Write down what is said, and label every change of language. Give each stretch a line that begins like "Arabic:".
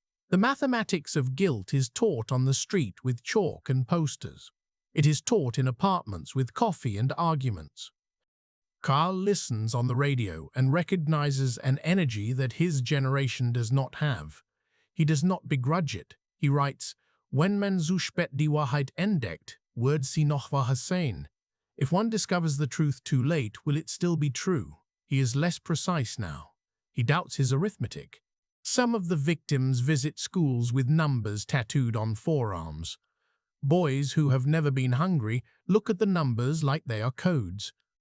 English: The mathematics of guilt is taught on the street with chalk and posters. It is taught in apartments with coffee and arguments. Karl listens on the radio and recognizes an energy that his generation does not have. He does not begrudge it. He writes,
German: Wenn man zu spät die Wahrheit entdeckt, wird sie noch wahr sein.
English: If one discovers the truth too late, will it still be true? He is less precise now. He doubts his arithmetic. Some of the victims visit schools with numbers tattooed on forearms. Boys who have never been hungry look at the numbers like they are codes.